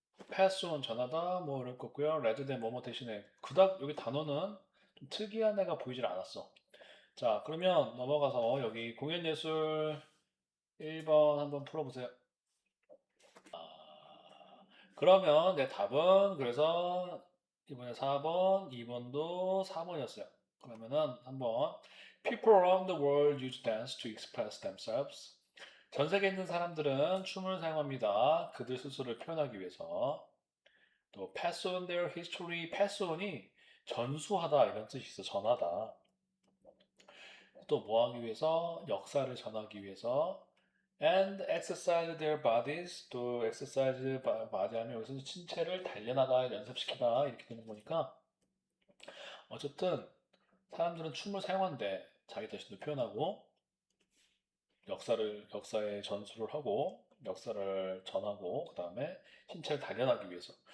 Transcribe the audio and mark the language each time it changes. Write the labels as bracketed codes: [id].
[ko] 패스온 전하다 뭐 이럴 거고요. 레드된 뭐뭐 대신에 그닥 여기 단어는 좀 특이한 애가 보이질 않았어. 자, 그러면 넘어가서 여기 공연예술 1번 한번 풀어보세요. 그러면 내 답은 그래서 이번에 4번, 2번도 4번이었어요. 그러면은 한번 [en] People around the world use dance to express themselves. [ko] 전 세계에 있는 사람들은 춤을 사용합니다. 그들 스스로를 표현하기 위해서. 또 [en] pass on their history, [ko] pass on이 전수하다 이런 뜻이 있어. 전하다. 또 뭐 하기 위해서? 역사를 전하기 위해서. [en] And exercise their bodies. [ko] 또 [en] exercise body [ko] 하면 여기서 신체를 단련하다, 연습시키다 이렇게 되는 거니까 어쨌든 사람들은 춤을 사용한대. 자기 자신도 표현하고 역사의 전수를 하고 역사를 전하고 그 다음에 신체를 단련하기 위해서.